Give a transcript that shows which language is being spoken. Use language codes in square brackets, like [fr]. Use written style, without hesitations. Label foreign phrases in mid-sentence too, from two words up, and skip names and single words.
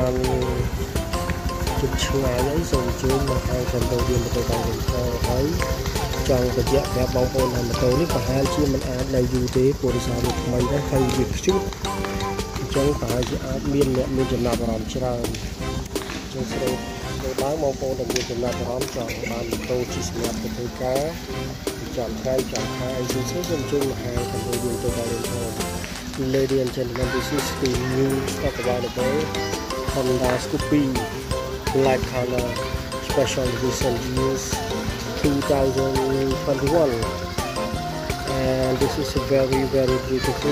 [km] ន្តជិះឆ្ងាយអីសូមអញ្ជើញមកហាង Cambodia ម៉ូតូ3 rental ហើយចង់បញ្ជាក់ប្រាប់បងប្អូនថាម៉ូតូនេះប្រហែលជាមិនអាចនៅយូរទេព្រោះដោយសារវាថ្មីដែរហើយវាខ្ជូតអញ្ចឹងប្រហែលជាអាចមានអ្នកមានចំណាប់អារម្មណ៍ច្រើនអញ្ចឹងស្រូបឡើងបងប្អូនដែលមានចំណាប់អារម្មណ៍ចង់បានម៉ូតូជិះសម្រាប់ទៅធ្វើការចាំថ្ងៃចាំខែអីសូមអញ្ជើញមកហាង Cambodia ម៉ូតូ3 rental. [en] Ladies and gentlemen, this is the new stock available Honda scoopi black color special edition years 2021, and this is very beautiful.